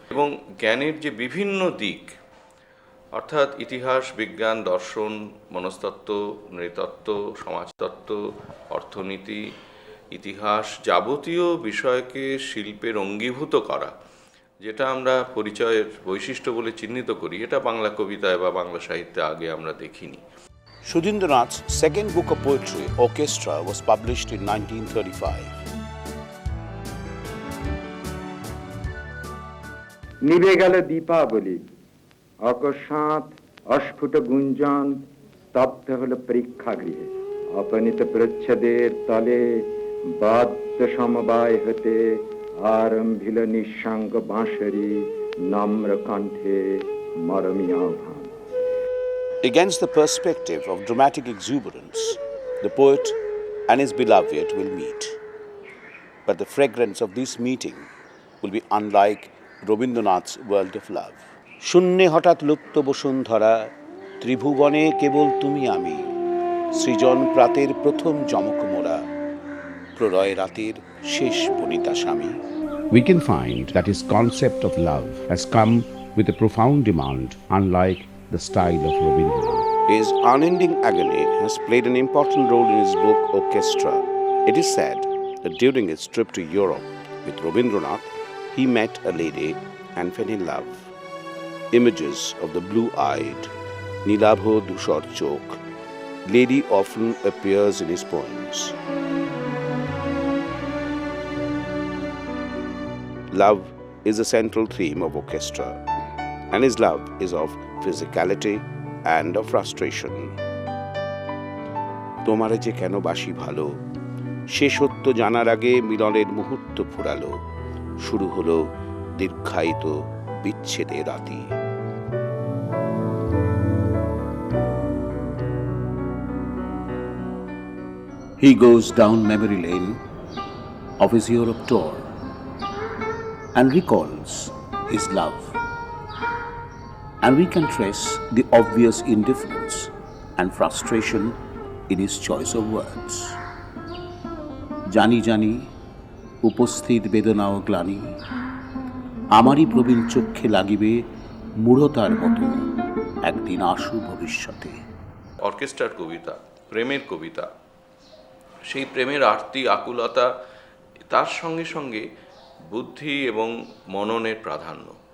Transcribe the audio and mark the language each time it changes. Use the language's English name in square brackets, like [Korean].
[Bangla] এবং জ্ঞানের যে বিভিন্ন দিক, অর্থাৎ ইতিহাস, বিজ্ঞান, দর্শন, মনস্তত্ত্ব, নৃতত্ত্ব, সমাজতত্ত্ব, অর্থনীতি, ইতিহাস, যাবতীয় বিষয়কে শিল্পের অঙ্গীভূত করা, যেটা আমরা পরিচয়ের বৈশিষ্ট্য বলে চিহ্নিত করি, এটা বাংলা কবিতায় বা বাংলা সাহিত্যে আগে আমরা দেখিনি। [English] Sudhindranath's second book of poetry, Orchestra, was published in 1935. [Bangla] নিভে গেল দীপাবলি, অকস্মাৎ অস্ফুট গুঞ্জন স্তব্ধ হল পরীক্ষাগৃহে। অপনীত প্রচ্ছদের তলে বাদ্য সমবায় হতে আরম্ভিল নিঃসাঙ্গ বাঁশরি নম্র কণ্ঠে মরমী আহ্বান। [English] Against the perspective of dramatic exuberance, the poet and his beloved will meet. But the fragrance of this meeting will be unlike Rabindranath's world of love. [Bangla] শূন্যে হঠাৎ লুপ্ত বসুন্ধরা, ত্রিভুবনে কেবল তুমি আমি, সৃজন প্রাতের প্রথম যমক মোরা, প্রলয় রাতের শেষ বনিতা স্বামী. [English] We can find that his concept of love has come with a profound demand, unlike the style of Rabindranath. His unending agony has played an important role in his book Orchestra. It is said that during his trip to Europe with Rabindranath, he met a lady and fell in love. Images of the blue-eyed, Nilabho Dushar Chok lady often appears in his poems. Love is a central theme of Orchestra, and his love is of physicality and of frustration. [Bangla] তোমারে যে কেন বাসি ভালো, সে সত্য জানার আগে মিলনের মুহূর্ত ফুরালো, শুরু হলো দীর্ঘায়িত বিচ্ছেদের রাতি. [English] He goes down memory lane of his Europe tour and recalls his love. And we can trace the obvious indifference and frustration in his choice of words. [Bangla] জানি জানি উপস্থিত বেদনা ও গ্লানি, আমারই প্রবীণ চক্ষে লাগিবে মূঢ়তার মতো একদিন আশু ভবিষ্যতে। অর্কেস্ট্রার কবিতা, প্রেমের কবিতা, সেই প্রেমের আরতি আকুলতা, তার সঙ্গে সঙ্গে বুদ্ধি এবং মননের প্রাধান্য।